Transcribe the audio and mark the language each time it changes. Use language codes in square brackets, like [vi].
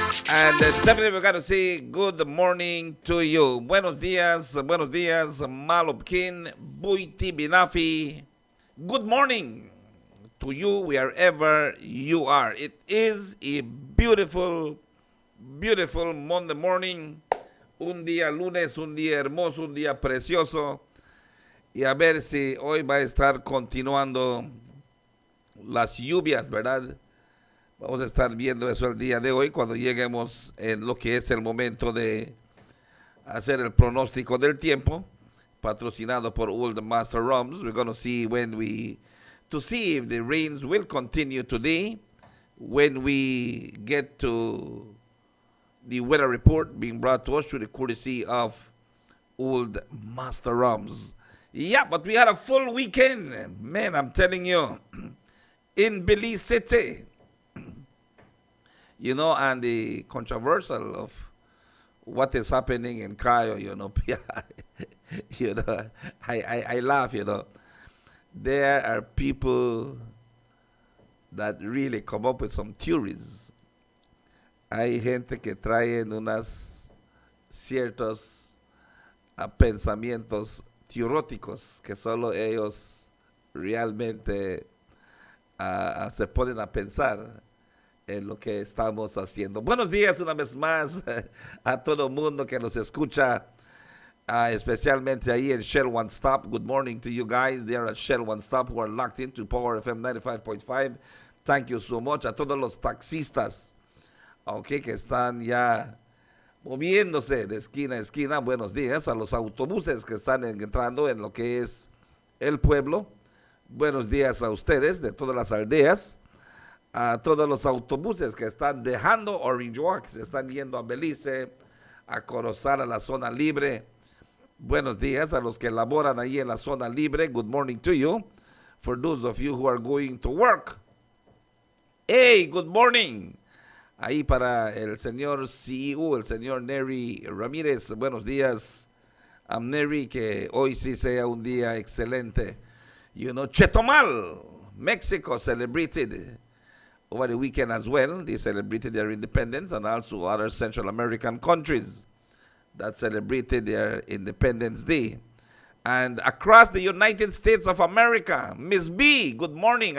[en] And definitely we got to say good morning to you. [es] Buenos días, Malupkin, Buiti Binafi. [en] Good morning to you wherever you are. It is a beautiful, beautiful Monday morning. [es] Un día lunes, un día hermoso, un día precioso. Y a ver si hoy va a estar continuando las lluvias, ¿verdad? Vamos a estar viendo eso el día de hoy cuando lleguemos en lo que es el momento de hacer el pronóstico del tiempo, patrocinado por Old Master Rums. [en] We're going to see to see if the rains will continue today when we get to the weather report being brought to us through the courtesy of Old Master Rums. Yeah, but we had a full weekend. Man, I'm telling you, in Belize City. You know, and the controversial of what is happening in Cayo, you know, you know, I laugh, you know. There are people that really come up with some theories. [es] Hay gente que traen unas ciertos pensamientos teoróticos que solo ellos realmente se ponen a pensar en lo que estamos haciendo. Buenos días una vez más a todo el mundo que nos escucha, especialmente ahí en Shell One Stop. [en] Good morning to you guys there at Shell One Stop who are locked into Power FM 95.5. Thank you so much. [es] A todos los taxistas, okay, que están ya moviéndose de esquina a esquina. Buenos días a los autobuses que están entrando en lo que es el pueblo. Buenos días a ustedes de todas las aldeas. A todos los autobuses que están dejando Orange Walk, que se están yendo a Belize, a cruzar a la zona libre. Buenos días a los que laboran ahí en la zona libre. [en] Good morning to you. For those of you who are going to work. Hey, good morning. [es] Ahí para el señor CEO, el señor Neri Ramírez. Buenos días a Neri, que hoy sí sea un día excelente. [en] You know, Chetumal, Mexico celebrated over the weekend as well. They celebrated their independence, and also other Central American countries that celebrated their Independence Day. And across the United States of America, Miss B, good morning.